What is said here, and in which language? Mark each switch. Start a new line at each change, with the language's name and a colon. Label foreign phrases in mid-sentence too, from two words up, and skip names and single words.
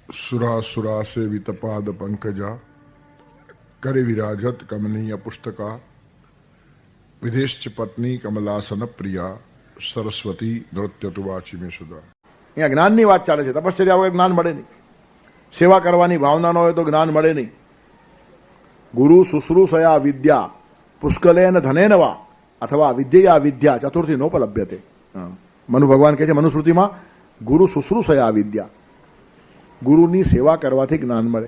Sanskrit: सुरा सेवित पाद पंकजा करे विराजत कमनीय पुस्तका विदेश पत्नी कमलासन प्रिया सरस्वती नृत्य तुवाची में सुधा.
Gujarati: અહીંયા જ્ઞાનની વાત ચાલે છે. તપશ્ચર્યા વગર જ્ઞાન મળે નહીં. સેવા કરવાની ભાવના ન હોય તો જ્ઞાન મળે નહીં.
Sanskrit: ગુરુ શુશ્રૂષયા વિદ્યા પુષ્કલેન ધનેન વા અથવા વિદ્યયા વિદ્યા ચતુર્થી નોપલભ્યતે.
Gujarati: મનુ ભગવાન કહે છે મનુસ્મૃતિમાં
Sanskrit: ગુરુ શુશ્રૂષયા વિદ્યા,
Gujarati: ગુરુની સેવા કરવાથી જ્ઞાન મળે.